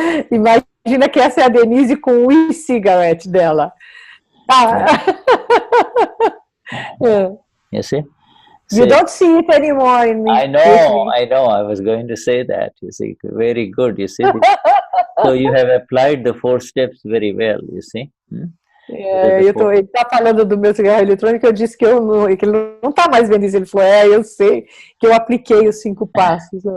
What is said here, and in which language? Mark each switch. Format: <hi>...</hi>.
<pt>Imagina que essa é a Denize com o e-cigarette dela.</pt> <en>You see? You don't see it anymore in me. I know. I was going to say that. You see, very good. You see, so you have applied the 4 steps very well. You see.</en> <pt>Ele está falando do meu cigarro eletrônico, eu disse que ele não está mais vendo isso. Ele falou, eu sei que eu apliquei os 5 passos.</pt>